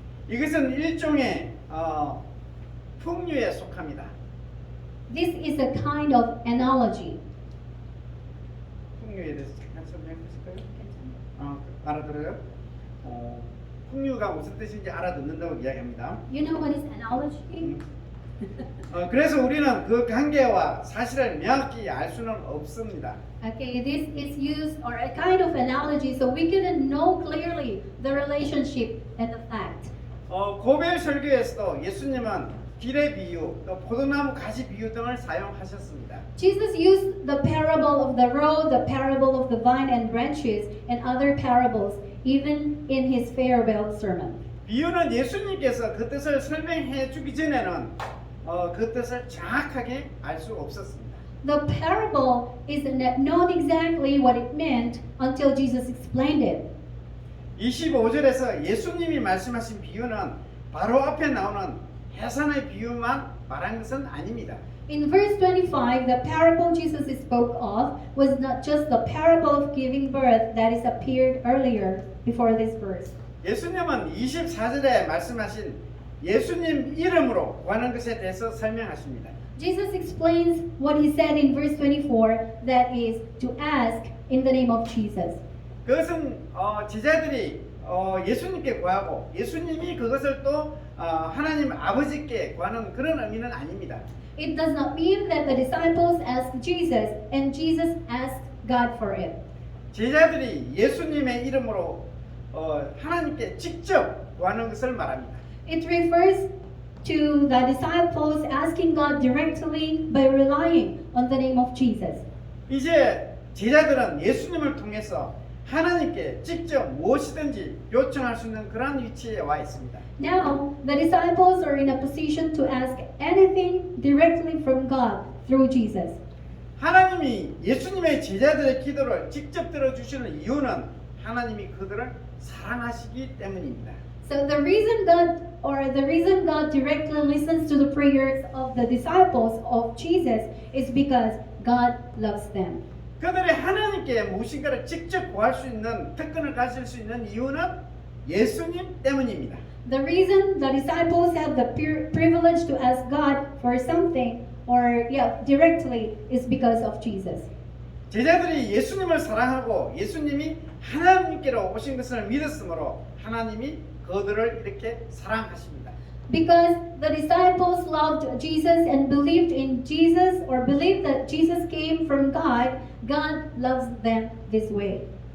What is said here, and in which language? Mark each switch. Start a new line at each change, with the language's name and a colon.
Korean: 이것은 일종의 풍류에 속합니다.
English: This is a kind of analogy.
Korean: 풍류에 대해서 잠깐 설명해 주실까요? 알아들어요? 풍류가 무슨 뜻인지 알아듣는다고 이야기합니다.
English: You know what is analogy?
Korean: 그래서 우리는 그 관계와 사실을 명확히 알 수는 없습니다.
English: Okay, this is used or a kind of analogy, so we couldn't know clearly the relationship and the fact.
Korean: 고별 설교에서도 예수님은 길의 비유, 또 포도나무 가지 비유 등을 사용하셨습니다.
English: Jesus used the parable of the road, the parable of the vine and branches, and other parables, even in His farewell sermon.
Korean: 비유는 예수님께서 그 뜻을 설명해 주기 전에는 그 뜻을 정확하게 알 수 없었습니다.
English: The parable is not known exactly what it meant until Jesus explained it.
Korean: 25절에서 예수님이 말씀하신 비유는 바로 앞에 나오는 해산의 비유만 말한 것은 아닙니다.
English: In verse 25, the parable Jesus spoke of was not just the parable of giving birth that is appeared earlier before this verse.
Korean: 예수님은 24절에 말씀하신 예수님 이름으로 구하는 것에 대해서 설명하십니다.
English: Jesus explains what he said in verse 24, that is to ask in the name of Jesus.
Korean: 그것은 제자들이 예수님께 구하고 예수님이 그것을 또 하나님 아버지께 구하는 그런 의미는 아닙니다.
English: It does not mean that the disciples asked Jesus and Jesus asked God for it.
Korean: 제자들이 예수님의 이름으로 하나님께 직접 구하는 것을 말합니다.
English: It refers to the disciples asking God directly by relying on the name of Jesus.
Korean: 이제 제자들은 예수님을 통해서 하나님께 직접 무엇이든지 요청할 수 있는 그런 위치에 와 있습니다.
English: Now, the disciples are in a position to ask anything directly from God through Jesus.
Korean: 하나님이 예수님의 제자들의 기도를 직접 들어주시는 이유는 하나님이 그들을 사랑하시기 때문입니다.
English: So the reason God directly listens to the prayers of the disciples of Jesus is because God loves them.
Korean: 그들이 하나님께 무엇인가를 직접 구할 수 있는 특권을 가질 수 있는 이유는 예수님 때문입니다.
English: The reason the disciples have the privilege to ask God for something directly is because of Jesus.
Korean: 제자들이 예수님을 사랑하고 예수님이 하나님께로 오신 것을 믿었으므로 하나님이 그들을 이렇게 사랑하십니다.
English: Because the disciples loved Jesus and believed in Jesus or believed that Jesus came from God, God loves them this way.